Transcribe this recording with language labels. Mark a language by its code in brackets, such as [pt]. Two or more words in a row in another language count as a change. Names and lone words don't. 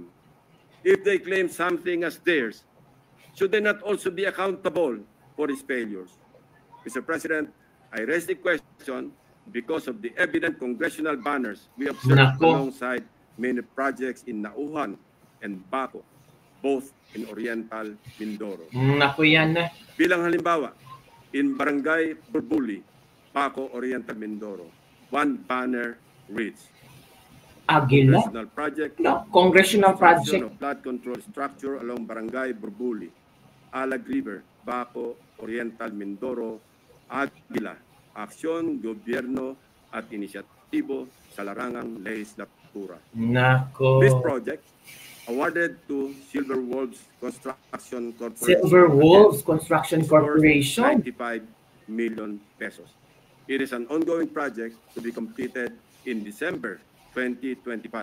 [en] If they claim something as theirs, should they not also be accountable for its failures? Mr. President, I raise the question because of the evident congressional banners we observed alongside many projects in Nauhan and Baco, both in Oriental Mindoro. [tl] Bilang halimbawa, [en] in Barangay Burbuli, Baco, Oriental Mindoro, one banner reads, Congressional project. Congressional project. Of flood control structure along Barangay Burbuli, Alag River, Baco, Oriental Mindoro, Agila. [tl] Aksyon, gobyerno at inisyatibo sa larangang lehislatura. [en] This project, awarded to Silver Wolves Construction Corporation. Silver Wolves Construction Corporation. 95 million pesos. It is an ongoing project to be completed in December 2025.